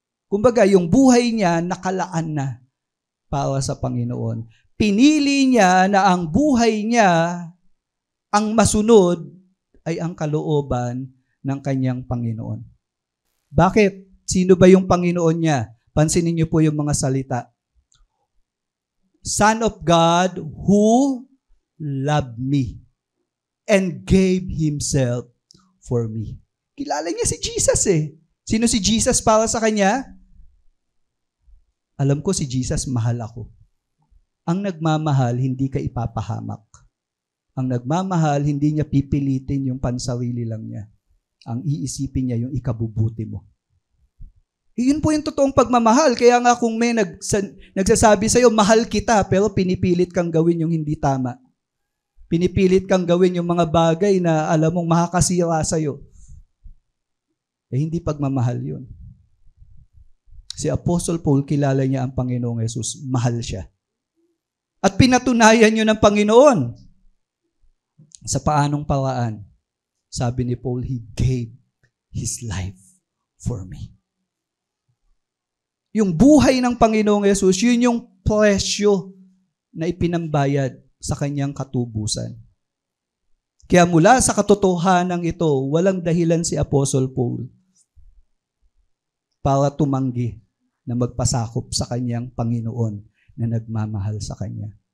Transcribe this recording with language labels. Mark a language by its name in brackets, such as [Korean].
[Filipino] Kumbaga, yung buhay niya nakalaan na para sa Panginoon. Pinili niya na ang buhay niya, ang masunod, ay ang kalooban ng kanyang Panginoon. Bakit? Sino ba yung Panginoon niya? Pansinin niyo po yung mga salita. [English] Son of God who loved me and gave Himself for me. [Filipino] Kilala niya si Jesus Sino si Jesus para sa kanya? Alam ko si Jesus, mahal ako. Ang nagmamahal, hindi ka ipapahamak. Ang nagmamahal, hindi niya pipilitin yung pansarili lang niya. Ang iisipin niya yung ikabubuti mo. Yun po yung totoong pagmamahal. Kaya nga kung may nagsasabi sa'yo, mahal kita, pero pinipilit kang gawin yung hindi tama. Pinipilit kang gawin yung mga bagay na alam mong makakasira sa'yo. Hindi pagmamahal yun. Si Apostle Paul, kilala niya ang Panginoong Yesus. Mahal siya. At pinatunayan niyo ng Panginoon. Sa paanong paraan? Sabi ni [English] Paul, He gave His life for me. [Filipino] Yung buhay ng Panginoong Yesus, yun yung presyo na ipinambayad sa kanyang katubusan. Kaya mula sa katotohanan ito, walang dahilan si Apostle Paul para tumanggi na magpasakop sa kanyang Panginoon na nagmamahal sa kanya.